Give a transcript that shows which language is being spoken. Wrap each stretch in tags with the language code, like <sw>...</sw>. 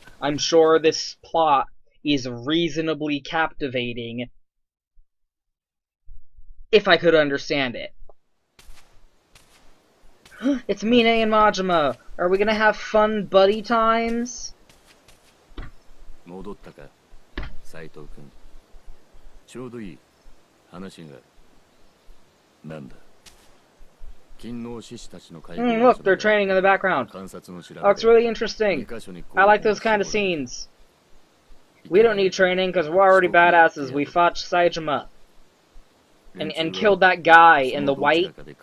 <en>I'm sure this plot is reasonably captivating if I could understand it. It's Mine and Majima! Are we gonna have fun buddy times?</en> <ja>戻ったか、斉藤君。ちょうどいい話がある。なんだ。</ja> <en>Look, they're training in the background. Oh, it's really interesting. I like those kind of scenes. We don't need training because we're already badasses. We fought Saejima. And killed that guy in the white.</en>